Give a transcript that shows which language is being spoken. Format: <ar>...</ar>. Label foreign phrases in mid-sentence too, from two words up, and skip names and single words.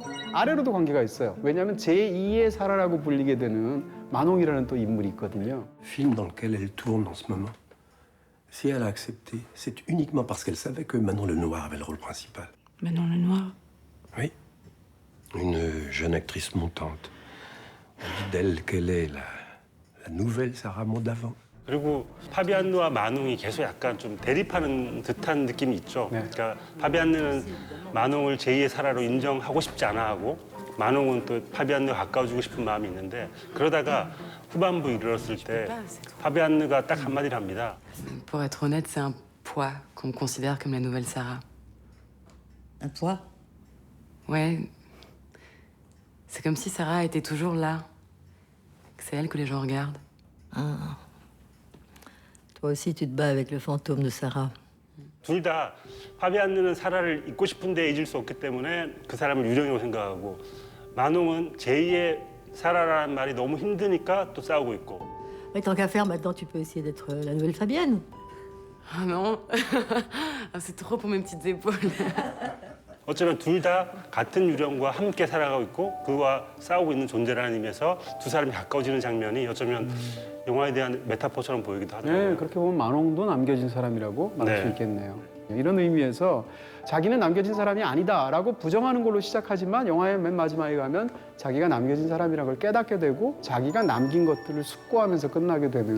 <ko>아래로도 관계가 있어요. 왜냐하면 제2의 사라라고 불리게 되는 마농이라는 또 인물이 있거든요.</ko> <fr>Film dans lequel elle tourne en ce moment. Si elle a accepté, c'est uniquement parce qu'elle savait que Manon Lenoir avait le rôle principal. Manon Lenoir. Oui. Une jeune actrice montante. On dit d'elle qu'elle est la nouvelle Sarah Mondavant.</fr> <ko>그리고 파비안느와 마농이 계속 약간 좀 대립하는 듯한 느낌이 있죠. 네. 그러니까 파비안느는 마농을 제2의 사라로 인정하고 싶지 않아 하고 마농은 또 파비안느가 가까워지고 싶은 마음이 있는데 그러다가 후반부 이르렀을 때 파비안느가 딱 한마디를 합니다.</ko> <fr>Pour être honnête, c'est un poids qu'on me considère comme la nouvelle Sarah. Un poids? Ouais. C'est comme si Sarah était toujours là. Que c'est elle que les gens regardent. Ah. Toi aussi, tu te bats avec le fantôme de Sarah.</fr> <ko>둘 다 파비안느는 사라를 잊고 싶은데 잊을 수 없기 때문에 그 사람을 유령이라고 생각하고 마농은 제2의 사라라는 말이 너무 힘드니까 또 싸우고 있고.</ko> <fr>Mais tant qu'à faire, maintenant, tu peux essayer d'être la nouvelle Fabienne. Ah non. Ah, c'est trop pour mes petites épaules.</fr> <ko>어쩌면 둘 다 같은 유령과 함께 살아가고 있고 그와 싸우고 있는 존재라는 의미에서 두 사람이 가까워지는 장면이 어쩌면 영화에 대한 메타포처럼 보이기도 하더라고요. 네, 그렇게 보면 만홍도 남겨진 사람이라고 말할 네. 수 있겠네요. 이런 의미에서 자기는 남겨진 사람이 아니다라고 부정하는 걸로 시작하지만 영화의 맨 마지막에 가면 자기가 남겨진 사람이라는 걸 깨닫게 되고 자기가 남긴 것들을 숙고하면서 끝나게 되는</ko>